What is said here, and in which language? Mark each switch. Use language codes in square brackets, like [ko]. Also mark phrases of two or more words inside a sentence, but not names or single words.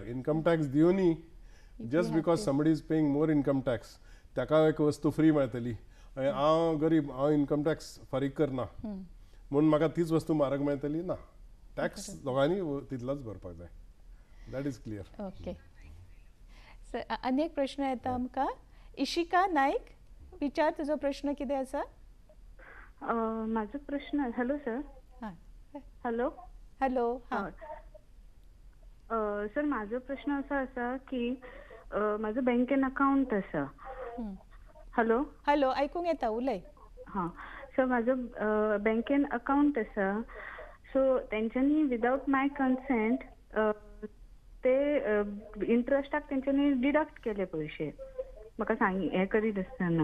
[en] income tax [kok] दिवनी [en] just because somebody is paying more income tax [kok] ताका एक वस्तू फ्री मेळटली आनी हांव गरीब, हांव [en] income tax [kok] फारीक करना म्हणून म्हाका तीच वस्तू म्हारग मेळटली ना. टॅक्स दोगांनी तितलोच भरपाक जाय. [en] that is clear. okay sir, [kok] आनी एक प्रश्न येता आमकां. इशिका नायक, विचार तुजो प्रश्न कितें आसा? माझा प्रश्न. [en] hello sir. [kok] हॅलो हॅलो. सर, माझा प्रश्न असा आसा की माझं बँकेन अकाउंट आसा. हॅलो हॅलो, आयकूंक येता, उलय. सो माझं बँकेन अकाउंट आसा. सो तेंच्यांनी [en] without my consent [kok] ते इंट्रस्टाक तेंच्यांनी डिडक्ट केले पयशे म्हाका हे करीत आसतना.